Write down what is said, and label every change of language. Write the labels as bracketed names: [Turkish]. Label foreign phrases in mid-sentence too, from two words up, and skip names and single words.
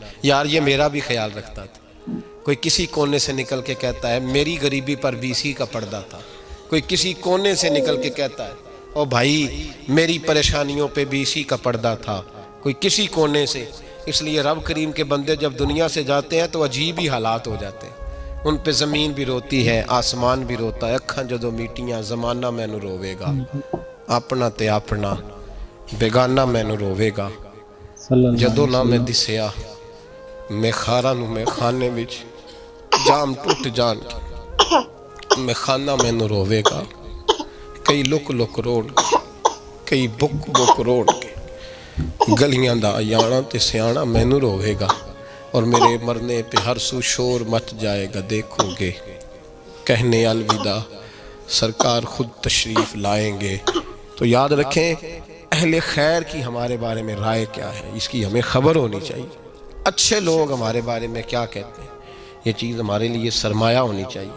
[Urdu] یار یہ میرا بھی خیال رکھتا تھا. کوئی کسی کونے سے نکل کے کہتا ہے میری غریبی پر بیسی کا پردہ تھا. کوئی کسی کونے سے نکل کے کہتا ہے او بھائی میری پریشانیوں پہ بیسی کا پردہ تھا. کوئی کسی کونے سے. اس لیے رب کریم کے بندے جب دنیا سے جاتے ہیں تو عجیب ہی حالات ہو جاتے ہیں. ان پہ زمین بھی روتی ہے, آسمان بھی روتا ہے. [Punjabi] اکھاں جدو میٹیاں زمانہ مینوں روے گا, اپنا تے اپنا بیگانہ مینوں روے گا. [Arabic] صلی اللہ علیہ [Punjabi] جدو نہ میں [Arabic] وسلم. [Punjabi] دسیا میں خاراں نوں میں خانے وچ جام ٹوٹ جان میں خانہ مینوں روے گا. کئی لک لک روڑ گئے, کئی بک بک روڑ گئے. گلیاں دا یانا تے سیانا مینوں روے گا. [Urdu] اور میرے مرنے پہ ہر سو شور مچ جائے گا دیکھو گے. کہنے الوداع سرکار خود تشریف لائیں گے. تو یاد رکھیں اہل خیر کی ہمارے بارے میں رائے کیا ہے, اس کی ہمیں خبر ہونی چاہیے. اچھے لوگ ہمارے بارے میں کیا کہتے ہیں, یہ چیز ہمارے لیے سرمایہ ہونی چاہیے.